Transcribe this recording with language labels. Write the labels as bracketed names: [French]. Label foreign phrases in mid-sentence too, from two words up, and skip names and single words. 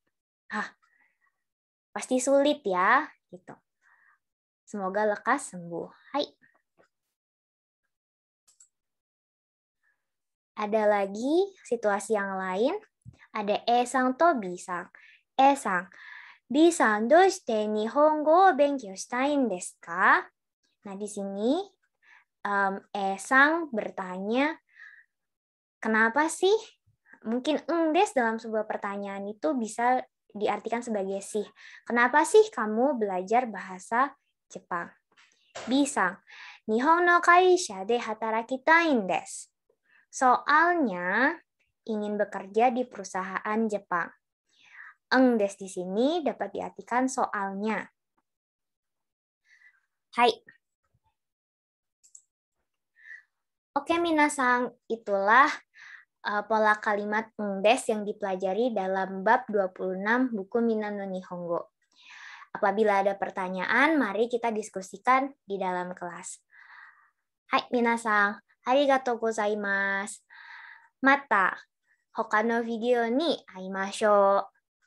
[Indonesian] Pasti sulit ya, gitu. Semoga lekas sembuh. Hai. Ada lagi situasi yang lain. Ada E-sang to B-sang. E-sang, B-sang, [Japanese] どうして日本語を勉強したいんですか? [Indonesian] Nah, di sini E-sang bertanya, kenapa sih? Mungkin des dalam sebuah pertanyaan itu bisa diartikan sebagai sih. Kenapa sih kamu belajar bahasa Jepang? B-sang, [Japanese] 日本の会社で働きたいんです. [Indonesian] Soalnya ingin bekerja di perusahaan Jepang. Des di sini dapat diartikan soalnya. Hai. Oke, minasang, itulah pola kalimat des yang dipelajari dalam bab 26 buku Minna no Nihongo. Apabila ada pertanyaan, mari kita diskusikan di dalam kelas. Hai, minasang. [Japanese] ありがとうございます。また他のビデオに会いましょう。